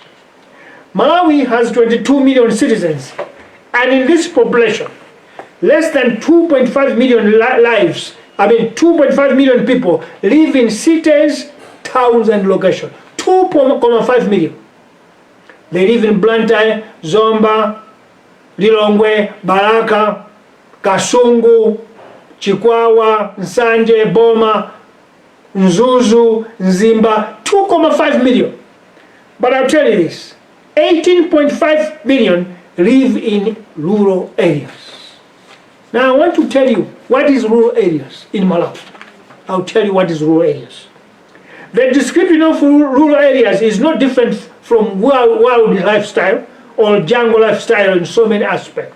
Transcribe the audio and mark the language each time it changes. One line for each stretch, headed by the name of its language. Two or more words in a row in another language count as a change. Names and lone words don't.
English: Malawi has 22 million citizens, and in this population, less than 2.5 million lives, 2.5 million people live in cities, towns, and locations. 2.5 million. They live in Blantyre, Zomba, Lilongwe, Baraka, Kasungu, Chikwawa, Nsanje, Boma, Nzuzu, Nzimba, 2.5 million. But I'll tell you this, 18.5 million live in rural areas. Now I want to tell you what is rural areas in Malawi. I'll tell you what is rural areas. The description of rural areas is not different from wild lifestyle or jungle lifestyle in so many aspects.